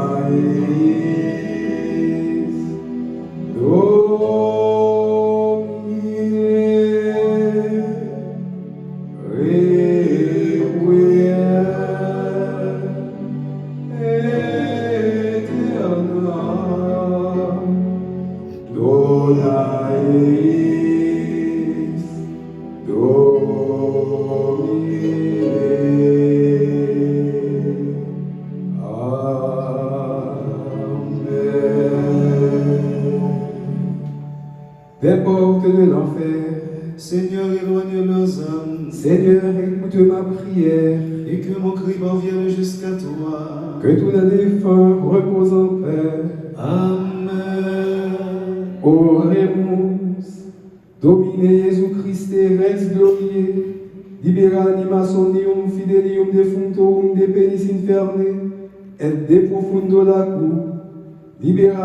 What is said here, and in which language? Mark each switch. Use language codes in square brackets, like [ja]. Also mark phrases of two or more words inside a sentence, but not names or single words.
[la] eis Domine, requiescat eterna, dona eis Domine. [fr] Des portes de l'enfer, Seigneur, éloigne leurs âmes, Seigneur, écoute ma prière, et que mon cri parvienne jusqu'à toi. que tous les défunts reposent en paix. Amen. [la] Oremus, Domine Jesu Christe, Rex Gloriae, libera anima somnium fidelium defunctorum de penis inferne, et de profundo lacu, libera